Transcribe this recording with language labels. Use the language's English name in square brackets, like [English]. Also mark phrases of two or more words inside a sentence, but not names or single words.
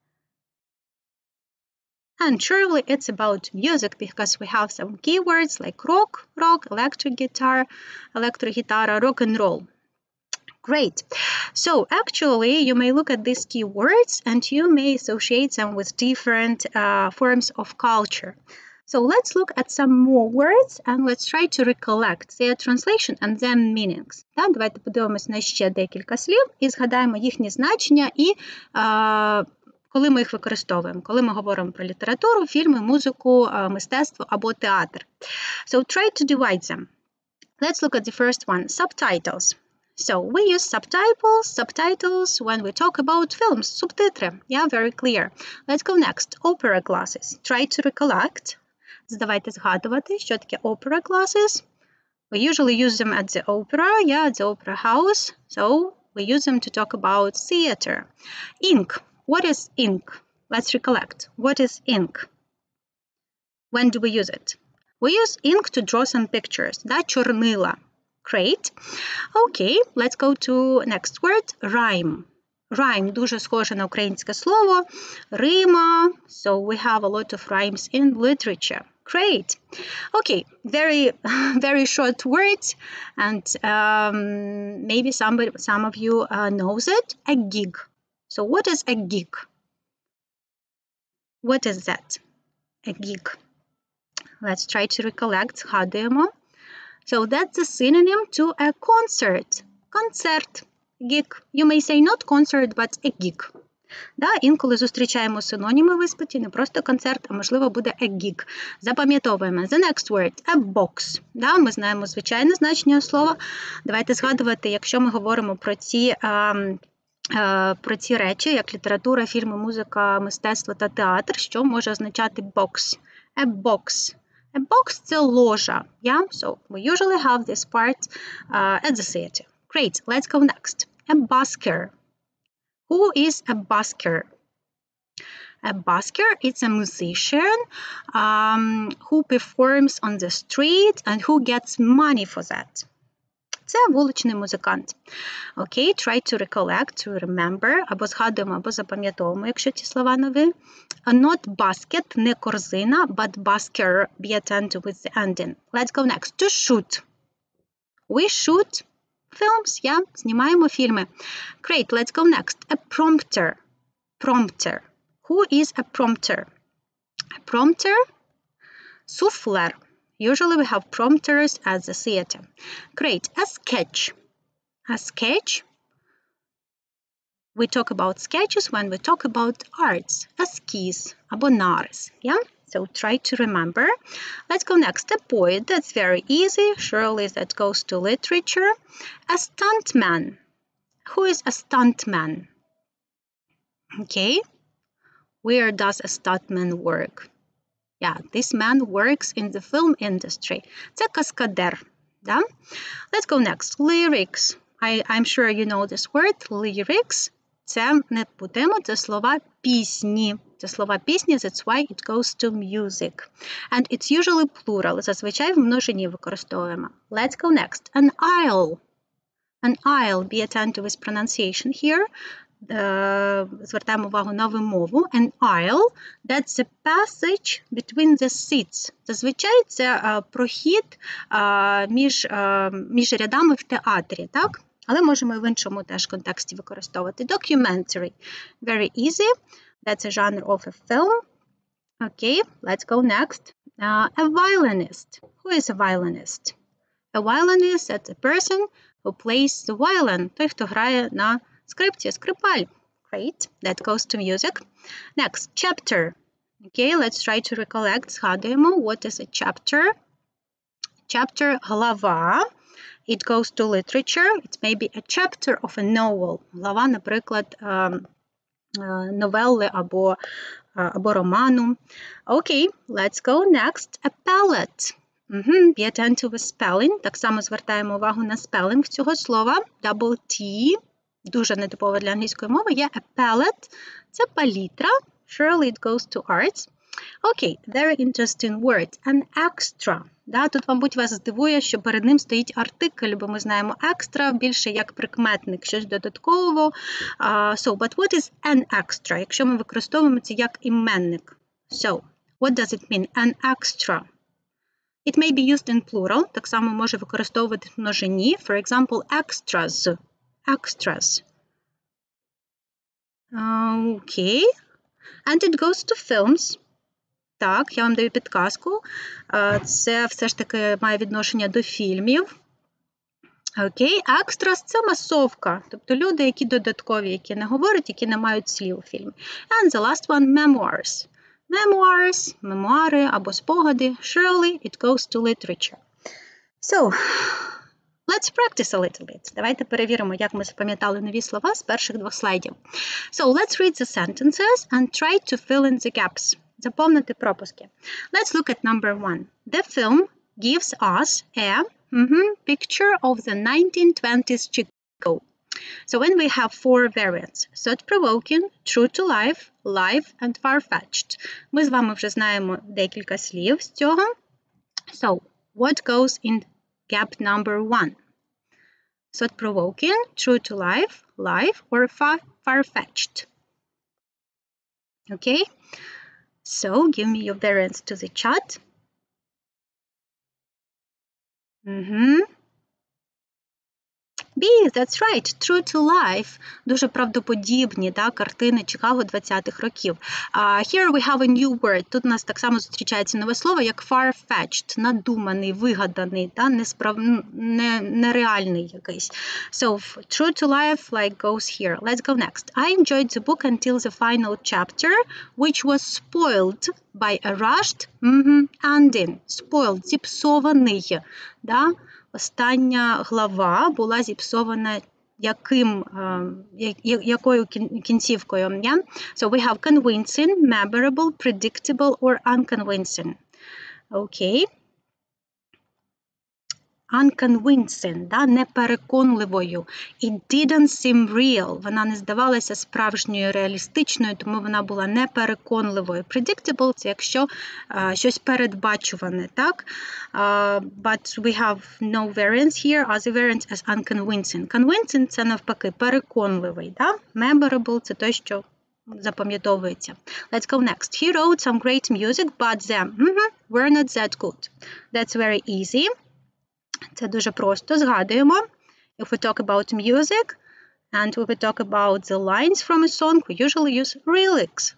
[English] And surely it's about music because we have some keywords like rock, electric guitar, rock and roll. Great. So actually, you may look at these keywords and you may associate them with different forms of culture. So let's look at some more words and let's try to recollect their translation and their meanings. [Ukrainian] Так, давайте подивимось на ще декілька слів і згадаємо їхні значення і коли ми їх використовуємо, коли ми говоримо про літературу, фільми, музику, мистецтво або театр. [English] So try to divide them. Let's look at the first one, subtitles. So we use subtitles when we talk about films, субтитри. Yeah, very clear. Let's go next, opera glasses. Try to recollect. [Ukrainian] Давайте згадувати, що таке [English] opera glasses. We usually use them at the opera, yeah, at the opera house. So we use them to talk about theater. Ink. What is ink? Let's recollect. What is ink? When do we use it? We use ink to draw some pictures. [Ukrainian] Да, чорнила. [English] Great. Okay, let's go to next word, rhyme. [Ukrainian] Rhyme дуже схоже на українське слово. Рима. [English] So we have a lot of rhymes in literature. Great. Okay, very short words, and maybe some of you knows it. A gig. So what is a gig? What is that? A gig. Let's try to recollect. Згадуємо. So that's a synonym to a concert. [Ukrainian] Концерт. Gig. [English] You may say not concert, but a gig. [Ukrainian] Да, інколи зустрічаємо синоніми в іспиті, не просто концерт, а можливо буде [English] a gig. [Ukrainian] Запам'ятовуємо. [English] The next word, a box. [Ukrainian] Да, ми знаємо звичайне значення слова. Давайте згадувати, якщо ми говоримо про ці речі, як література, фільми, музика, мистецтво та театр, що може означати box. [English] A box. A box – [Ukrainian] це ложа. [English] Yeah? So we usually have this part at the theater. Great. Let's go next. A busker. Who is a busker? A busker is a musician who performs on the street and who gets money for that. [Ukrainian] Це вуличний музикант. [English] Okay, try to recollect, to remember, [Ukrainian] або згадуємо, або запам'ятовуємо, якщо ці слова нові. [English] Not basket, [Ukrainian] не корзина, [English] but busker, be attentive with the ending. Let's go next. To shoot. We shoot films, yeah, [Ukrainian] знімаємо фільми. [English] Great, let's go next. A prompter. Prompter. Who is a prompter? A prompter? Souffleur. Usually we have prompters at the theater. Great, a sketch. A sketch. We talk about sketches when we talk about arts. Esquisse, [Ukrainian] або нарис, [English] yeah? So try to remember. Let's go next. A poet. That's very easy. Surely that goes to literature. A stuntman. Who is a stuntman? Okay. Where does a stuntman work? Yeah, this man works in the film industry. [Ukrainian] Це каскадер. Да? [English] Let's go next. Lyrics. I'm sure you know this word. Lyrics. [Ukrainian] Це не будемо, це слова пісні. Це слова пісні, [English] that's why it goes to music. And it's usually plural. [Ukrainian] Зазвичай в множині використовуємо. [English] Let's go next. An aisle. An aisle. Be attentive with pronunciation here. Звертаємо увагу на вимову. An aisle. That's the passage between the seats. [Ukrainian] Зазвичай це прохід між рядами в театрі, так? Але можемо і в іншому теж контексті використовувати. [English] Documentary. Very easy. That's a genre of a film. Okay, let's go next. A violinist. Who is a violinist? A violinist, that's a person who plays the violin. [Ukrainian] Той, хто грає на скрипці, скрипаль. [English] Great, that goes to music. Next, chapter. Okay, let's try to recollect. Згадуємо, what is a chapter? Chapter, глава. It goes to literature. It may be a chapter of a novel. [Ukrainian] Глава, наприклад, новели або роману. [English] Okay, let's go next. A palette. Be attentive with spelling. [Ukrainian] Так само звертаємо увагу на спелінг цього слова. [English] Double T. [Ukrainian] Дуже нетипово для англійської мови. [English] Є a palette. [Ukrainian] Це палітра. [English] Surely it goes to arts. Okay, very interesting word. An extra. [Ukrainian] Да, тут, мабуть, вас здивує, що перед ним стоїть артикль, бо ми знаємо extra більше як прикметник, щось додатково. [English] So, but what is an extra? [Ukrainian] Якщо ми використовуємо це як іменник. [English] So, what does it mean? An extra. It may be used in plural. [Ukrainian] Так само може використовувати в множині. [English] For example, extras. Extras. Okay. And it goes to films. [Ukrainian] Так, я вам даю підказку. Це все ж таки має відношення до фільмів. Окей, екстрас – це масовка. Тобто люди, які додаткові, які не говорять, які не мають слів у фільмі. [English] And the last one, memoirs. Memoirs, [Ukrainian] мемуари або спогади. [English] Surely it goes to literature. So, let's practice a little bit. [Ukrainian] Давайте перевіримо, як ми запам'ятали нові слова з перших двох слайдів. [English] So, let's read the sentences and try to fill in the gaps. [Ukrainian] Заповнити пропуски. [English] Let's look at number 1. The film gives us a picture of the 1920s Chicago. So when we have four variants, thought-provoking, true to life, live and far-fetched. [Ukrainian] Ми з вами вже знаємо декілька слів з цього. [English] So, what goes in gap number 1? Thought-provoking, true to life, live or far-fetched. Okay? So, give me your variants to the chat. B, that's right, true to life. [Ukrainian] Дуже правдоподібні, да, картини Чикаго 20-х років. [English] Here we have a new word. [Ukrainian] Тут у нас так само зустрічається нове слово, як far-fetched, надуманий, вигаданий, да, нереальний якийсь. [English] So, true to life like goes here. Let's go next. I enjoyed the book until the final chapter, which was spoiled by a rushed ending. Spoiled, [Ukrainian] зіпсований, да. Остання глава була зіпсована якою кінцівкою? [English] Yeah? So we have convincing, memorable, predictable or unconvincing. [Ukrainian] Okay. Unconvincing, да, непереконливою. [English] It didn't seem real. [Ukrainian] Вона не здавалася справжньою, реалістичною, тому вона була непереконливою. Predictable – це якщо щось передбачуване, так? [English] But we have no variance here, other variance as unconvincing. Convincing – [Ukrainian] це навпаки переконливий, да? Memorable – це той, що запам'ятовується. [English] Let's go next. He wrote some great music, but them were not that good. That's very easy. [Ukrainian] Це дуже просто, згадуємо. [English] If we talk about music and if we talk about the lines from a song, we usually use lyrics.